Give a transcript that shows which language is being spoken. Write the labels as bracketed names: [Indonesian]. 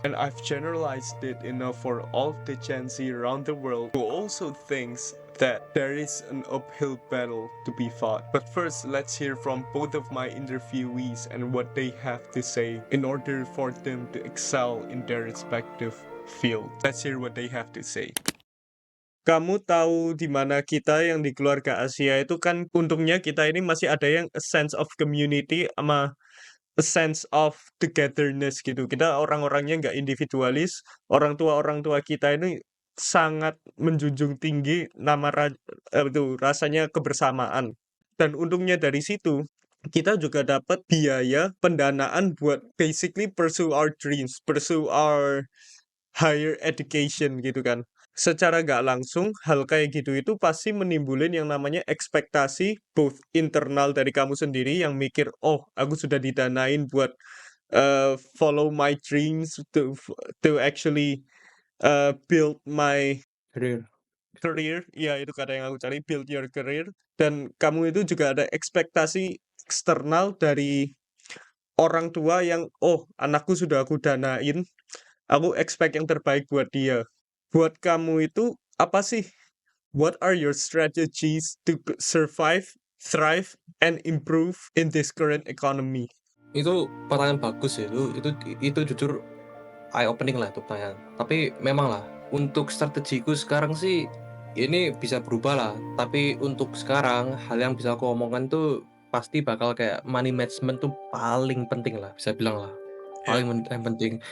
[English] And I've generalized it enough for all of the Gen Z around the world who also thinks that there is an uphill battle to be fought. But first, let's hear from both of my interviewees and what they have to say in order for them to excel in their respective field. Let's hear what they have to say. [Indonesian] Kamu tahu di mana kita yang di keluarga Asia itu kan untungnya kita ini masih ada yang [English] a sense of community [Indonesian] sama [English] a sense of togetherness [Indonesian] gitu. Kita orang-orangnya nggak individualis. Orang tua kita ini sangat menjunjung tinggi rasanya kebersamaan. Dan untungnya dari situ kita juga dapat biaya pendanaan buat [English] basically pursue our dreams, pursue our higher education [Indonesian] gitu kan. Secara nggak langsung, hal kayak gitu itu pasti menimbulin yang namanya ekspektasi both internal dari kamu sendiri yang mikir, oh aku sudah didanain buat [English] follow my dreams to actually build my career. [Indonesian] Ya itu kata yang aku cari, [English] build your career. [Indonesian] Dan kamu itu juga ada ekspektasi eksternal dari orang tua yang, oh anakku sudah aku danain, aku expect yang terbaik buat dia. Buat kamu itu apa sih? [English] What are your strategies to survive, thrive, and improve in this current economy? [Indonesian] Itu pertanyaan bagus ya. Itu jujur [English] eye opening [Indonesian] lah itu pertanyaan. Tapi memang lah untuk strategiku sekarang sih ini bisa berubah lah. Tapi untuk sekarang hal yang bisa aku omongkan tuh pasti bakal kayak money management tuh paling penting lah, bisa bilang lah. Paling penting.